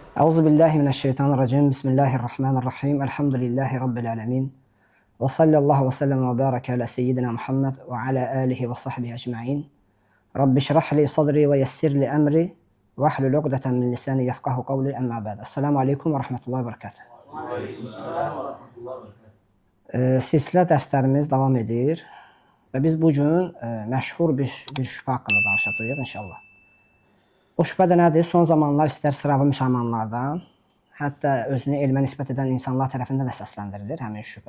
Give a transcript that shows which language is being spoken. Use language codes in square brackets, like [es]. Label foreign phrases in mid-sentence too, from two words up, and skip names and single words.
[ar] أعوذ بالله من الشيطان الرجيم. بسم الله الرحمن الرحيم. الحمد لله رب العالمين. وصلى الله وسلم وبارك على سيدنا محمد وعلى آله وصحبه أجمعين. رب اشرح لي صدري ويسر لي أمري واحلل عقدة من لساني يفقهوا قولي أما بعد. السلام عليكم ورحمة الله وبركاته. [az] Silsilə dərslərimiz davam edir və biz bugün məşhur bir şübhə haqqında danışacağıq inşallah. O şübhə də nədir? Son zamanlar istər sıravi müsəlmanlardan, hətta özünü elmə nisbət edən insanlar tərəfindən də səsləndirilir həmin şübhə.